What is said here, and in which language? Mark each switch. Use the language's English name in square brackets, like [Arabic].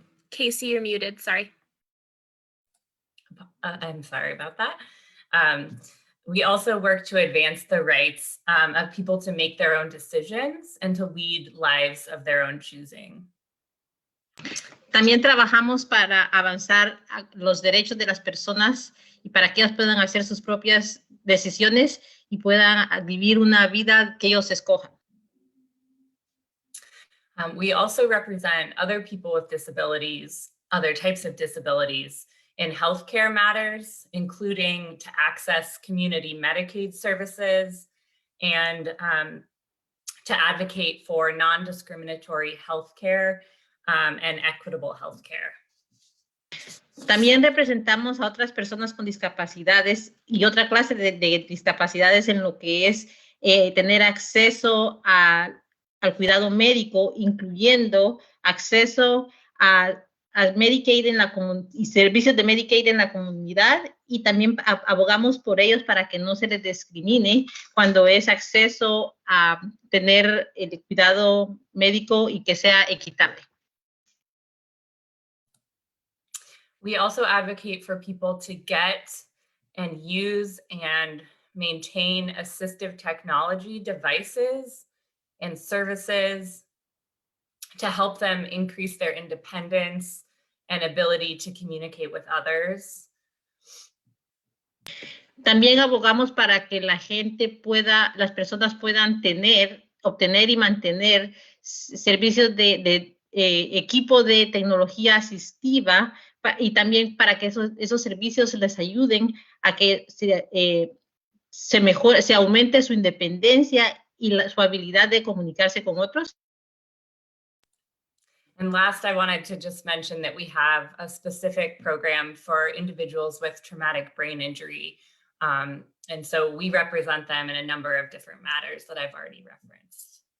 [English] Casey, you're muted, sorry. I'm sorry about that. We also work to advance the rights of people to make their own decisions and to lead lives of their own choosing. [Spanish] También trabajamos para avanzar los derechos de las personas y para que ellos puedan hacer sus propias decisiones y puedan vivir una vida que ellos escojan. [English] We also represent other people with disabilities, other types of disabilities in healthcare matters, including to access community Medicaid services and to advocate for non-discriminatory healthcare and equitable healthcare. [Spanish] También representamos a otras personas con discapacidades y otra clase de discapacidades en lo que es tener acceso al cuidado médico, incluyendo acceso al Medicaid y servicios de Medicaid en la comunidad, y también abogamos por ellos para que no se les discrimine cuando es acceso a tener el cuidado médico y que sea equitable. [English] We also advocate for people to get and use and maintain assistive technology devices and services to help them increase their independence and ability to communicate with others. [Spanish] También abogamos para que las personas puedan obtener y mantener servicios de equipo de tecnología asistiva, y también para que esos servicios les ayuden a que se aumente su independencia y su habilidad de comunicarse con otros. [English] And last, I wanted to just mention that we have a specific program for individuals with traumatic brain injury. And so we represent them in a number of different matters that I've already referenced.